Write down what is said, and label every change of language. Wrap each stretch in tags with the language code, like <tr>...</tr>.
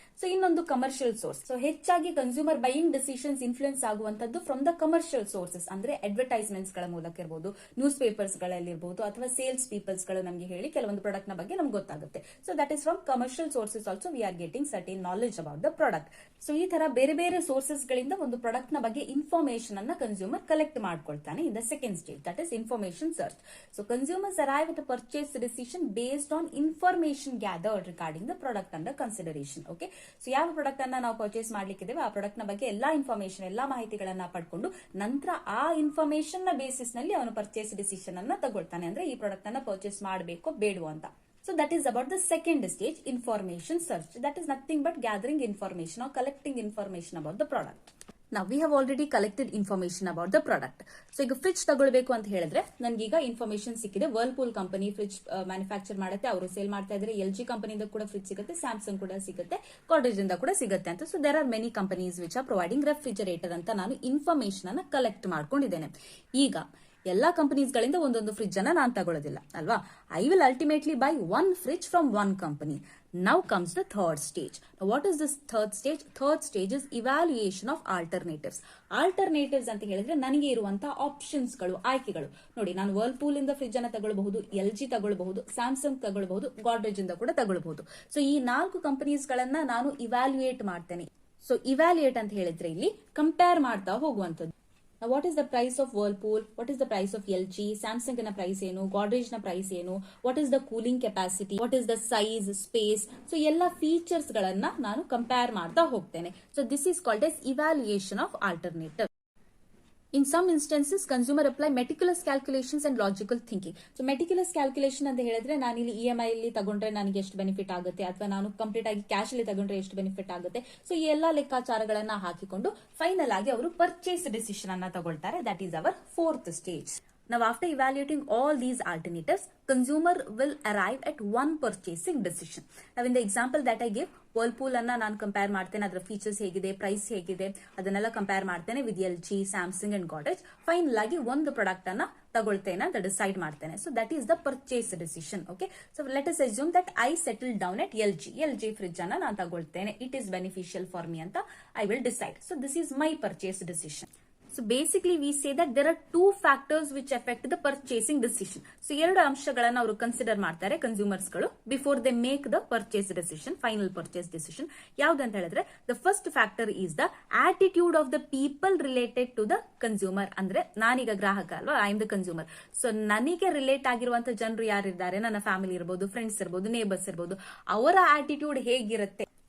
<kn>So ಇನ್ನೊಂದು commercial source. So ಹೆಚ್ಚಾಗಿ consumer buying decisions influence ಆಗುವಂತದ್ದು</kn> <en>from the commercial sources,</en> <kn>ಅಂದ್ರೆ advertisements ಗಳ ಮೂಲಕ ಇರಬಹುದು, ನ್ಯೂಸ್ ಪೇಪರ್ಸ್ ಗಳಲ್ಲಿರಬಹುದು, ಅಥವಾ ಸೇಲ್ಸ್ ಪೀಪಲ್ಸ್ ಗಳು ನಮಗೆ ಹೇಳಿ ಕೆಲವೊಂದು ಪ್ರಾಡಕ್ಟ್ ನ ಬಗ್ಗೆ ನಮ್ಗೆ ಗೊತ್ತಾಗುತ್ತೆ.</kn> <en>So that is from commercial sources also we are getting certain knowledge about the product.</en> <kn>So ಈ ತರ ಬೇರೆ ಬೇರೆ ಸೋರ್ಸಸ್ ಗಳಿಂದ ಒಂದು ಪ್ರಾಡಕ್ಟ್ ನ ಬಗ್ಗೆ ಇನ್ಫಾರ್ಮೇಶನ್ ಅನ್ನ consumer collect ಮಾಡ್ಕೊಳ್ತಾನೆ</kn> <en>In the second stage, that is information search. So consumers arrive at a purchase decision based on information gathered regarding the product under consideration.</en> <kn>Okay, so ಯಾವ product ಅನ್ನ ನಾವು purchase ಮಾಡ್ಲಿಕ್ಕಿದ್ದೇವೆ ಆ product ನ ಬಗ್ಗೆ ಎಲ್ಲಾ information, ಎಲ್ಲಾ ಮಾಹಿತಿಗಳನ್ನ ಪಡ್ಕೊಂಡು ನಂತರ ಆ ಇನ್ಫಾರ್ಮೇಶನ್ ನ ಬೇಸಿಸ್ ನಲ್ಲಿ ಅವನು ಪರ್ಚೇಸ್ ಡಿಸಿಷನ್ ಅನ್ನ ತಗೊಳ್ತಾನೆ, ಅಂದ್ರೆ ಈ ಪ್ರಾಡಕ್ಟ್ ಅನ್ನ ಪರ್ಚೇಸ್ ಮಾಡಬೇಕೋ ಬೇಡವೋ ಅಂತ.</kn> <en>So that is about the second stage, information search. That is nothing but gathering information or collecting information about the product. Now we have already collected information about the product.</en> <kn>So ಈಗ fridge ತಗೊಳ್ಬೇಕು ಅಂತ ಹೇಳಿದ್ರೆ ನನ್ಗೀಗ information ಸಿಕ್ಕಿದೆ. Whirlpool company fridge manufacture ಮಾಡುತ್ತೆ, ಅವರು sale ಮಾಡ್ತಾ ಇದ್ರೆ. LG ಕಂಪನಿಯಿಂದ ಕೂಡ ಫ್ರಿಡ್ಜ್ ಸಿಗುತ್ತೆ, ಸ್ಯಾಮ್ಸಂಗ್ ಕೂಡ ಸಿಗುತ್ತೆ, ಗಾಡ್ರೇಜ್ ಇಂದ ಕೂಡ ಸಿಗುತ್ತೆ ಅಂತ.</kn> <en>so there are many companies which are providing refrigerator</en> <kn>ಅಂತ ನಾನು ಇನ್ಫಾರ್ಮೇಶನ್ ಅನ್ನ ಕಲೆಕ್ಟ್ ಮಾಡ್ಕೊಂಡಿದ್ದೇನೆ. ಈಗ ಎಲ್ಲಾ ಕಂಪನೀಸ್ ಗಳಿಂದ ಒಂದೊಂದು ಫ್ರಿಡ್ಜ್ ಅನ್ನ ನಾನು ತಗೊಳ್ಳೋದಿಲ್ಲ ಅಲ್ವಾ.</kn> <en>I will ultimately buy one fridge from one company. Now comes the third stage. Now what is this third stage? Third stage is evaluation of alternatives.</en> <kn>Alternatives ಅಂತ ಹೇಳಿದ್ರೆ ನನಗೆ ಇರುವಂತಹ ಆಪ್ಷನ್ಸ್ ಗಳು, ಆಯ್ಕೆಗಳು. ನೋಡಿ, ನಾನು ವರ್ಲ್ಪೂಲ್ ಇಂದ ಫ್ರಿಡ್ಜ್ ಅನ್ನ ತಗೊಳ್ಳಬಹುದು, LG ತಗೊಳ್ಳಬಹುದು, ಸ್ಯಾಮ್ಸಂಗ್ ತಗೊಳ್ಳಬಹುದು, ಗಾಡ್ರೇಜ್ ಇಂದ ಕೂಡ ತಗೊಳ್ಳಬಹುದು. ಸೊ ಈ 4 ಕಂಪನೀಸ್ ಗಳನ್ನ ನಾನು ಇವ್ಯಾಲ್ಯೂಯೇಟ್ ಮಾಡ್ತೇನೆ. ಸೊ ಇವ್ಯಾಲ್ಯೂಯೇಟ್ ಅಂತ ಹೇಳಿದ್ರೆ ಇಲ್ಲಿ ಕಂಪೇರ್ ಮಾಡ್ತಾ ಹೋಗುವಂತದ್ದು.</kn> <en>Now, what is the price of Whirlpool? What is the price of LG?</en> <kn>Samsung na price ಏನು,</kn> <en>Godrej na price ಏನು, what is the cooling capacity, what is the size, space.</en> <kn>So ಎಲ್ಲ features ಗಳನ್ನ ನಾನು compare ಮಾಡ್ತಾ ಹೋಗ್ತೇನೆ.</kn> <en>So this is called as evaluation of alternative. In some instances, consumer apply meticulous calculations and logical thinking.</en> <kn>So meticulous calculation ಅಂತ ಹೇಳಿದ್ರೆ ನಾನು ಇಲ್ಲಿ EMI ಅಲ್ಲಿ ತಗೊಂಡ್ರೆ ನನಗೆ ಎಷ್ಟು ಬೆನಿಫಿಟ್ ಆಗುತ್ತೆ, ಅಥವಾ ನಾನು ಕಂಪ್ಲೀಟ್ ಆಗಿ ಕ್ಯಾಶ್ ಅಲ್ಲಿ ತಗೊಂಡ್ರೆ ಎಷ್ಟು ಬೆನಿಫಿಟ್ ಆಗುತ್ತೆ. ಸೊ ಈ ಎಲ್ಲಾ ಲೆಕ್ಕಾಚಾರಗಳನ್ನ ಹಾಕಿಕೊಂಡು ಫೈನಲ್ ಆಗಿ ಅವರು ಪರ್ಚೇಸ್ ಡಿಸಿಷನ್ ಅನ್ನ ತಗೊಳ್ತಾರೆ.</kn> <en>That is our fourth stage. Now after evaluating all these alternatives, consumer will arrive at one purchasing decision. Now in the example that I gave,</en> <kn>Whirlpool ಅನ್ನ ನಾನು ಕಂಪೇರ್ ಮಾಡ್ತೇನೆ, ಅದರ ಫೀಚರ್ಸ್ ಹೇಗಿದೆ, price ಹೇಗಿದೆ ಅದನ್ನೆಲ್ಲ compare ಮಾಡ್ತೇನೆ with LG, Samsung and Godrej. Final ಆಗಿ ಒಂದು ಪ್ರಾಡಕ್ಟ್ ಅನ್ನ ತಗೊಳ್ತೇನೆ ಅಂತ ಡಿಸೈಡ್ ಮಾಡ್ತೇನೆ.</kn> <en>So that is the purchase decision. Okay, so let us assume that I settle down at LG fridge</en> <kn>ಅನ್ನ ನಾನು ತಗೊಳ್ತೇನೆ.</kn> <en>It is beneficial for me ಅಂತ I will decide. So this is my purchase decision. So basically we say that there are two factors which affect the purchasing decision.</en> <kn>So ಎರಡು ಅಂಶಗಳನ್ನ ಅವರು consider ಮಾಡ್ತಾರೆ consumers ಗಳು</kn> <en>before they make the purchase decision,</en> <kn>final purchase decision. ಯಾವ್ದಂತ ಹೇಳಿದ್ರೆ</kn> <en>The first factor is the attitude of the people related to the consumer.</en> <kn>ಅಂದ್ರೆ ನಾನೀಗ ಗ್ರಾಹಕ ಅಲ್ವಾ,</kn> <en>I am the consumer.</en> <kn>So ನನಗೆ ರಿಲೇಟ್ ಆಗಿರುವಂತಹ ಜನರು ಯಾರಿದ್ದಾರೆ, ನನ್ನ ಫ್ಯಾಮಿಲಿ ಇರಬಹುದು, ಫ್ರೆಂಡ್ಸ್ ಇರಬಹುದು, ನೇಬರ್ಸ್ ಇರಬಹುದು, ಅವರ ಆಟಿಟ್ಯೂಡ್ ಹೇಗಿರುತ್ತೆ.</kn>